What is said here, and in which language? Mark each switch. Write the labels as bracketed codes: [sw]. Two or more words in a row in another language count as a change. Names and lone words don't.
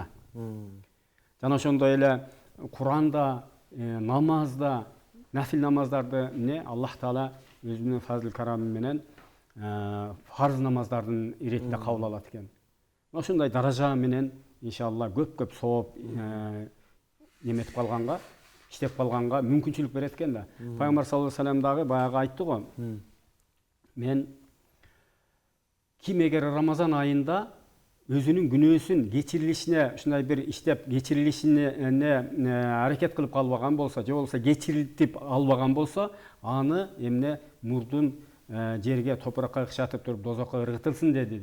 [ky] Жана ошондой эле Куранда, намазда, нафил намаздарды Аллах Таала өзүнүн фазыл карамы менен фарз намаздардын иретинде кабыл алат экен. Ошондой даража менен иншалла көп сооп неметип калганга, иштеп калганга мүмкүнчүлүк берет экен да. Пайгамбар [ar] صلى الله عليه وسلم [ky] дагы баягы айтты го. Мен ким эгер Рамазан айында өзүнүн күнөөсүн кечирилишине ушундай бир иштеп кечирилишине аракет кылып калбаган болсо, же болбосо кечирилтип албаган болсо, аны эмне мурдун жерге топуракка ыкшатып туруп дозокко ыргытылсын деди.